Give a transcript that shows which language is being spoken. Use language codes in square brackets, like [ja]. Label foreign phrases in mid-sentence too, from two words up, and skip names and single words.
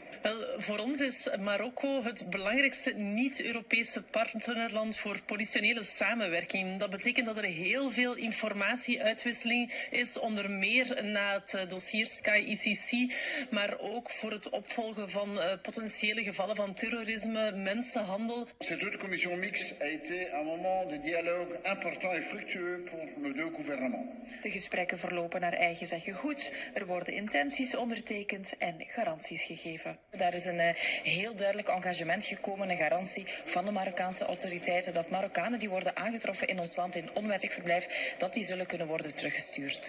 [nl] Wel, voor ons is Marokko het belangrijkste niet-Europese partnerland voor politionele samenwerking. Dat betekent dat er heel veel informatieuitwisseling is, onder meer na het dossier Sky ICC, maar ook voor het opvolgen van potentiële gevallen van terrorisme, mensenhandel. [fr] Cette commission mixte a été un moment de dialogue important et fructueux pour nos deux gouvernements. [nl] De gesprekken verlopen naar eigen zeggen goed. Er worden intenties ondertekend en garanties gegeven. Daar is een heel duidelijk engagement gekomen, een garantie van van de Marokkaanse autoriteiten dat Marokkanen die worden aangetroffen in ons land in onwettig verblijf, dat die zullen kunnen worden teruggestuurd.